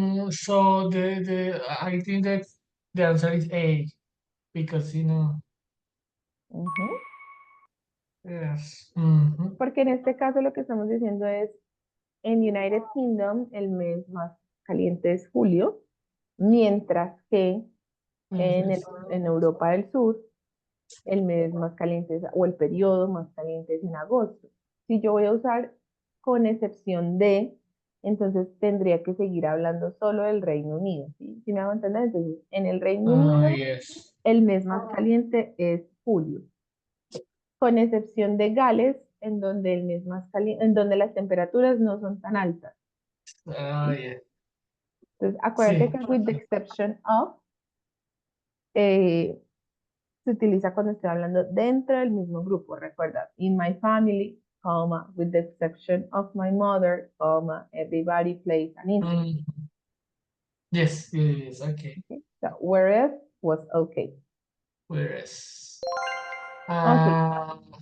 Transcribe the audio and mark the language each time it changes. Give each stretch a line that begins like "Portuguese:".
English: So I think that the answer is A because Ujú. yes.
Spanish: Porque en este caso lo que estamos diciendo es, en United Kingdom el mes más caliente es julio, mientras que
English: Yes.
Spanish: en Europa del Sur el mes más caliente o el periodo más caliente es en agosto. Si yo voy a usar con excepción de, entonces tendría que seguir hablando solo del Reino Unido. ¿Sí? ¿Sí me hago entender? Entonces, en el Reino Unido
English: Yes.
Spanish: el mes más caliente es julio, con excepción de Gales, en donde el mes más caliente, en donde las temperaturas no son tan altas. ¿Sí?
English: Yeah.
Spanish: Entonces, acuérdate Sí. que
English: with the exception of
Spanish: eh, se utiliza cuando estoy hablando dentro del mismo grupo. Recuerda,
English: in my family, comma, with the exception of my mother, comma, everybody plays an instrument. Mm, yes. Yes. Okay. Okay? So, whereas was okay. Whereas Okay,